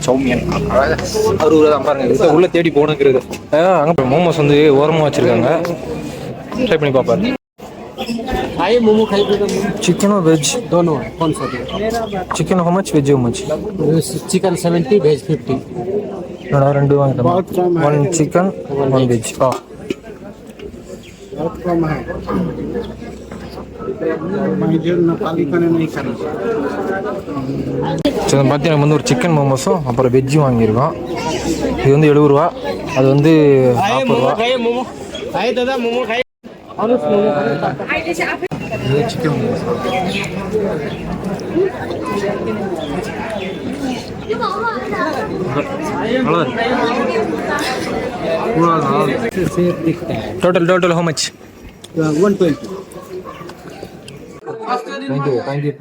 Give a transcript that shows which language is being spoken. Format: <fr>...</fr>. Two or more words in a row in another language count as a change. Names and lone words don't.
<ta>சௌமியன் 60 ரூபா தான் பாருங்க. உள்ளே தேடி போகணுங்கிறது. அங்கே மோமோஸ் வந்து ஓரமாக வச்சுருக்காங்க, ட்ரை பண்ணி பார்ப்பாரு.</ta> <hi>चिकन और वेज दोनों है, कौन सा चिकन</hi> <en>how much,</en> <hi>वेज</hi> <en>how much?</en> <hi>चिकन 70, वेज 50.</hi> <ta>ரெண்டு வாங்கிட்டோம்,</ta> <en>1 chicken 1 veg.</en> <hi>बहुत कम है, नेपाली खाने नहीं खाना.</hi> <ta>சரி பார்த்தீங்கன்னா நம்ம வந்து ஒரு சிக்கன் மோமோஸும் அப்புறம் வெஜ்ஜும் வாங்கியிருக்கோம். இது வந்து 70 ரூபா, அது வந்து 40 ரூபா.</ta> <en>chicken momos total how much?</en> <hi>120.</hi> <en>thank you</en>